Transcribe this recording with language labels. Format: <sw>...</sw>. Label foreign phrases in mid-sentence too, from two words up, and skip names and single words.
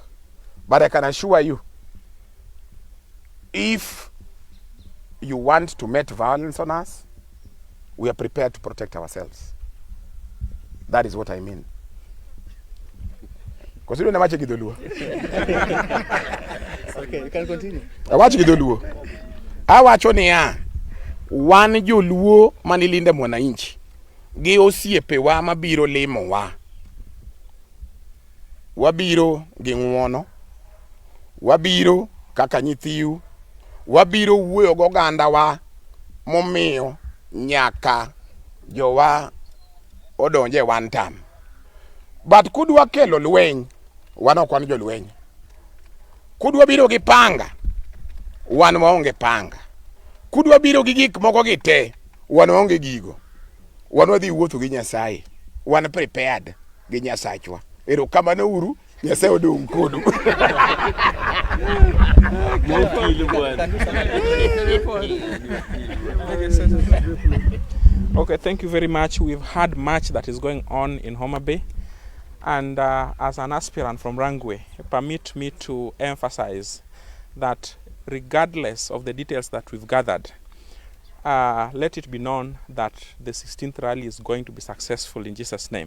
<en>But I can assure you, if you want to met violence on us, we are prepared to protect ourselves. That is what I mean. Because you don't have to Okay, you can continue. I watch Gidoluo. I watch on ya. One you luo manilinda mwananchi.</en> <luo>Gi osiepe wa mabiro lemo wa. Wabiro gi ng'uono. Wabiro kaka nyithiu. Wabiro wuoyo goganda wa momiyo nyaka jowa odonje</luo> <en>one time.</en> <luo>But kudwa kelo lweny, wan ok wan jo lweny. Kudwa biro gi panga, wan waonge panga. Kudwa biro gi gik moko gi te, wan waonge gigo. wan wadhi wuotho gi Nyasaye, wan prepared gi Nyasachwa. Erokamano uru, Nyasaye odong' kodu.</luo> <en>Okay, thank you very much. We've had much that is going on in Homa Bay. And as an aspirant from Rangwe, permit me to emphasize that regardless of the details that we've gathered, let it be known that the 16th rally is going to be successful in Jesus' name.</en>